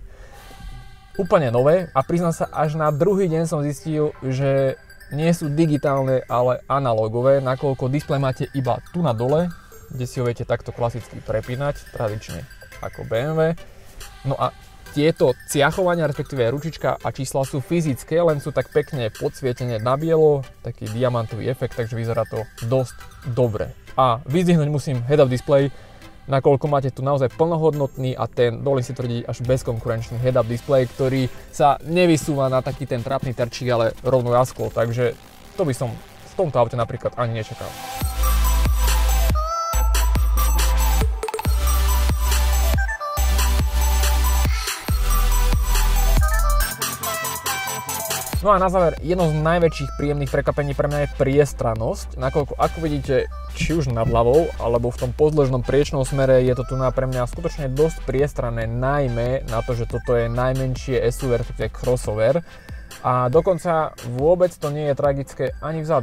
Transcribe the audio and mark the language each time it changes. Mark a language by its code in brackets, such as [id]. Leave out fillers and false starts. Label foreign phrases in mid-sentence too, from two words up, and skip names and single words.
[sk] Úplne nové a priznám sa, až na druhý deň som zistil, že nie sú digitálne, ale analogové, nakoľko displej máte iba tu na dole, kde si ho viete takto klasicky prepínať, tradične ako BMW. No a tieto ciachovania, respektíve ručička a čísla sú fyzické, len sú tak pekne podsvietené na bielo, taký diamantový efekt, takže vyzerá to dosť dobre. A vyzdvihnúť musím [en] head-up display, [sk] nakoľko máte tu naozaj plnohodnotný a ten, dovolím si tvrdiť, až bezkonkurenčný [en] head-up display, [sk] ktorý sa nevysúva na taký ten trápny terčík, ale rovno jasklo, takže to by som v tomto aute napríklad ani nečakal. No a na záver, jedno z najväčších príjemných prekvapení pre mňa je priestrannosť, nakoľko ako vidíte, či už nad hlavou, alebo v tom pozdĺžnom priečnom smere je to tu pre mňa skutočne dosť priestranné, najmä na to, že toto je najmenšie SUV, respektíve crossover a dokonca vôbec to nie je tragické ani vzadu.